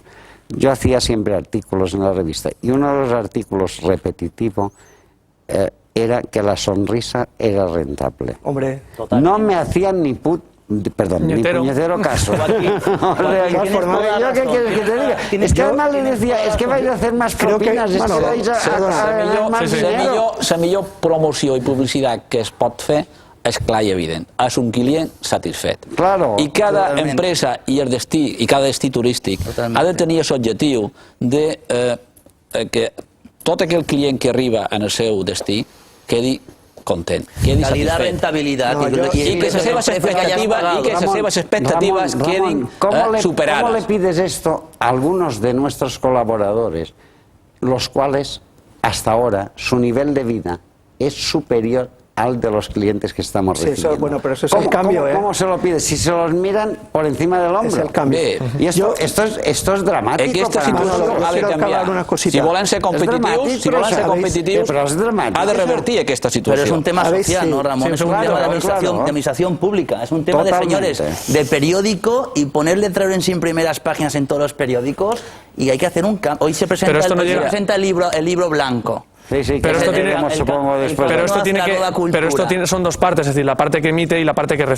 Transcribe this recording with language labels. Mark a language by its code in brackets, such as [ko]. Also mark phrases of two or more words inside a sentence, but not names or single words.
[es] Yo hacía siempre artículos en la revista, y uno de los artículos repetitivos era que la sonrisa era rentable. Hombre, totalmente. No me hacían ni puñetero caso. Es que además le decía, es que vais a hacer más propinas, es que vais a más dinero. [ca] La millor promoció i publicitat que es pot fer és clar i evident, és un client satisfet. [es] Claro, [ca] I cada empresa i el destí, i cada destí turístic ha de tenir l'objectiu de que tot aquell client que arriba en el seu destí quedi content, quedi [es] calidad, [ca] satisfet. [es] Rentabilidad, [ca] y que les seves expectativas queden superadas. [es] ¿Cómo le pides esto a algunos de nuestros colaboradores, los cuales hasta ahora su nivel de vida es superior al de los clientes que estamos recibiendo? Sí, bueno, pero eso es el cambio, ¿Cómo se lo pides? Si se los miran por encima del hombro. Es el cambio. Y esto es dramático. [ca] Aquesta situació ha de canviar. Si volen ser competitius, ha de revertir aquesta situació. [es] Pero es un tema social, ¿no, Ramón? Es un tema de administración pública. Es un tema de, señores, de periódico, y poner letreros en primeras páginas en todos los periódicos, y hay que hacer un cambio. Hoy se presenta el libro blanco. Sí, pero esto tiene son dos partes, es decir, la parte que emite y la parte que recibe.